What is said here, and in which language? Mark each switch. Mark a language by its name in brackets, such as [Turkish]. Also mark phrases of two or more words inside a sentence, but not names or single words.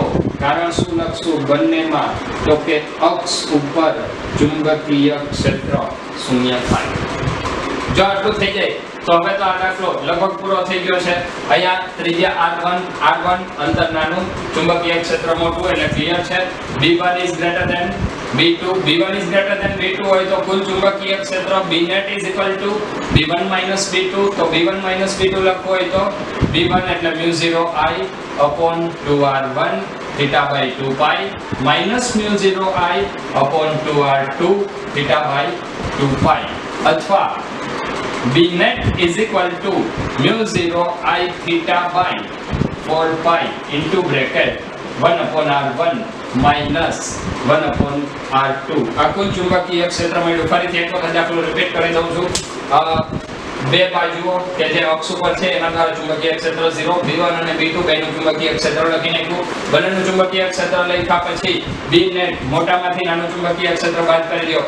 [Gujarati] કારણ શું લખશું બંનેમાં? તો કે અક્ષ ઉપર ચુંબકીય ક્ષેત્ર શૂન્ય થાય. જો આટલું થઈ જાય તો હવે તો આ દાખલો લગભગ પૂરો થઈ ગયો છે. અહીંયા ત્રિજ્યા R1 અંતર નાનું, ચુંબકીય ક્ષેત્ર મોટું, એટલે ક્લિયર છે. [English] B1 is greater than B2. B1 is greater than B2 [Gujarati] હોય તો કુલ ચુંબકીય ક્ષેત્ર [English] Bnet is equal to B1 minus B2. તો B1 minus B2 [Gujarati] લખવું હોય તો [English] B1 એટલે mu0 I upon 2R1 θ/2 પાઈ minus mu0 I upon 2R2 θ/2 પાઈ, અથવા Bnet is equal to mu0 I θ/4 pi into bracket 1 upon R1 minus 1 upon R2. [Gujarati] આ કુલ ચુંબકીય ક્ષેત્ર મળ્યું. ફરીથી એક વખત દાખલો રિપીટ કરી દઉં છું. બે બાજુઓ કે જે અક્ષ ઉપર છે એના દ્વારા ચુંબકીય ક્ષેત્ર 0, B1 અને B2 બેનું ચુંબકીય ક્ષેત્ર લખી નાખ્યું. બંનેનું ચુંબકીય ક્ષેત્ર લખ્યા પછી Bnet મોટામાંથી નાનું ચુંબકીય ક્ષેત્ર બાદ કરી દો.